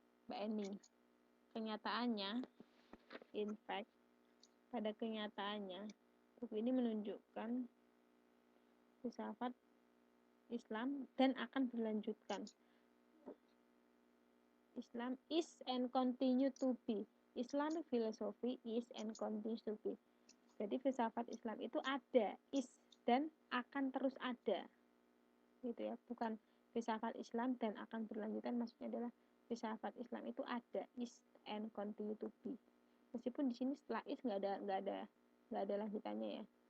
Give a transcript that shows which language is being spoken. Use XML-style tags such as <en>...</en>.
<id>Mbak Eni, kenyataannya,</id> <en>in fact,</en> <id>pada kenyataannya, buku ini menunjukkan filsafat Islam dan akan berlanjutkan.</id> <en>Islam is and continue to be. Islamic philosophy is and continues to be.</en> <id>Jadi filsafat Islam itu ada, is dan akan terus ada. Gitu ya, bukan filsafat Islam dan akan berlanjutan, maksudnya adalah filsafat Islam itu ada,</id> <en>is and continue to be.</en> <id>Meskipun di sini setelah is nggak ada lanjutannya ya.</id>